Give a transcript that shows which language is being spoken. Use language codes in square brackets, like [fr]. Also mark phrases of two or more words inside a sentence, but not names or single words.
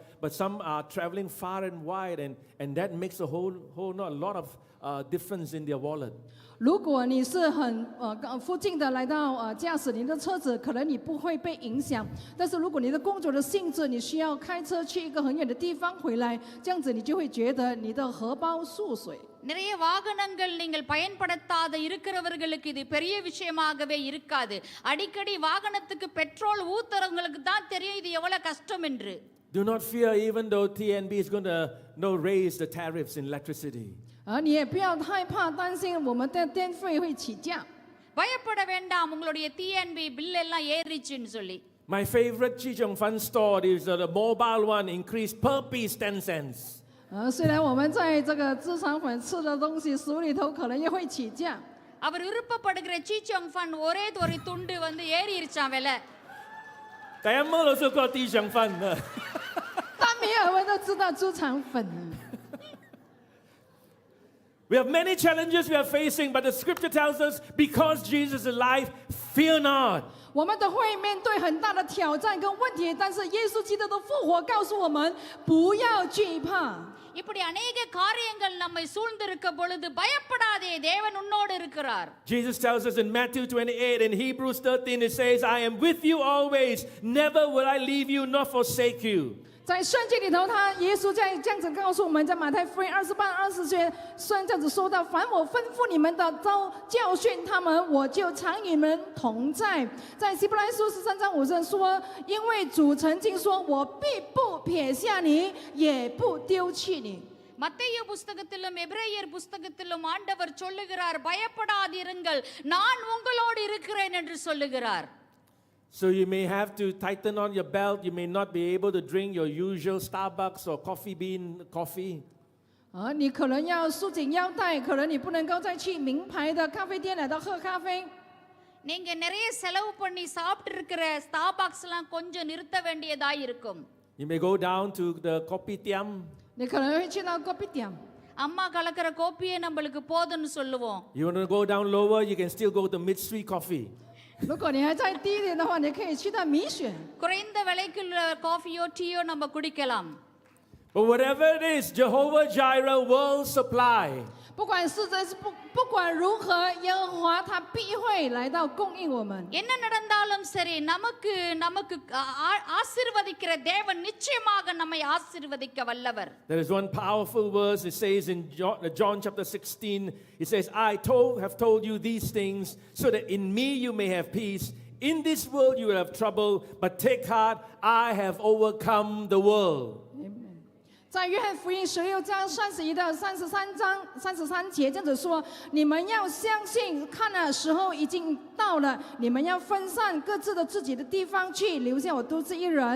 [en] But some are traveling far and wide, and that makes a lot of difference in their wallet. [zh] 如果你是很附近的来到驾驶您的车子，可能你不会被影响。但是如果你的工作的性质，你需要开车去一个很远的地方回来，这样子你就会觉得你的荷包缩水。 [ta] நிறைய வாகனங்கள் நீங்கள் பயன்படுத்தாத இருக்கிறவர்களுக்கு இது பெரிய விஷயமாகவே இருக்காது. அடிக்கடி வாகனத்துக்கு பெட்ரோல் ஊத்துறவங்களுக்கு தான் தெரியும் இது எவ்வளவு கஷ்டம் என்று. [en] Do not fear, even though TNB is going to raise the tariffs in electricity. [zh] 你也不要害怕担心我们的电费会起价。 [ta] பயப்பட வேண்டாம், உங்களுடைய TNB பில் எல்லாம் ஏறிச்சுன்னு சொல்லி. [en] My favorite Chi Chung Fun store is the mobile one, increased per piece 10 cents. [zh] 虽然我们在这个资产粉吃的东西食物里头可能也会起价。 [ta] அவர் விருப்பப்படுகிற சீச்சோங் ஃபன் ஒரே ஒரு துண்டு வந்து ஏறிடுச்சான் விலை. [zh] 大家摸都做过Chi Chung Fun的。但没有人都知道猪肠粉。 [en] We have many challenges we are facing, but the scripture tells us, because Jesus is alive, fear not. [zh] 我们都会面对很大的挑战跟问题，但是耶稣基督的复活告诉我们，不要惧怕。 [ta] இப்படி அநேக காரியங்கள் நம்மை சூழ்ந்திருக்க பொழுது பயப்படாதே, தேவன் உன்னோடு இருக்கிறார். [en] Jesus tells us in Matthew 28 and Hebrews 13, it says, I am with you always, never will I leave you nor forsake you. [zh] 在圣经里头，耶稣在这样子告诉我们，在马太福音28、20节，虽然这样子说到，凡我吩咐你们的，都教训他们，我就常与你们同在。在希伯来书13章5节说，因为主曾经说，我必不撇下你，也不丢弃你。 [ta] மத்தேயு புஸ்தகத்திலும் எபிரேயர் புஸ்தகத்திலும் ஆண்டவர் சொல்லுகிறார், பயப்படாதிருங்கள், நான் உங்களோடு இருக்கிறேன் என்று சொல்லுகிறார். [en] So you may have to tighten on your belt. You may not be able to drink your usual Starbucks or Coffee Bean coffee. [zh] 你可能要束紧腰带，可能你不能够再去名牌的咖啡店来到喝咖啡。 [ta] நீங்க நிறைய செலவு பண்ணி சாப்பிட்டு இருக்கிற ஸ்டார்பக்ஸ்லாம் கொஞ்சம் நிறுத்த வேண்டியதாய் இருக்கும். [en] You may go down to the kopitiam. [zh] 你可能会去到咖啡店。 [ta] அம்மா கலக்கிற கோப்பியே நம்மளுக்கு போதும்னு சொல்லுவோம். [en] You want to go down lower, you can still go to Mitsui Coffee. [zh] 如果你还再低一点的话，你可以去到米选。 [ta] குறைந்த விலைக்குள்ள காஃபியோ டீயோ நம்ம குடிக்கலாம். [en] But whatever it is, Jehovah Jireh will supply. [zh] 不管是不管如何，耶和华他必会来到供应我们。 [ta] என்ன நடந்தாலும் சரி, நமக்கு ஆசீர்வதிக்கிற தேவன் நிச்சயமாக நம்மை ஆசீர்வதிக்க வல்லவர். [en] There is one powerful verse. It says in John chapter 16, it says, I have told you these things so that in me you may have peace. In this world you will have trouble, but take heart, I have overcome the world. [zh] 在约翰福音16章31到33节，这样子说：你们要相信，看了时候已经到了，你们要分散各自的自己的地方去，留下我独自一人。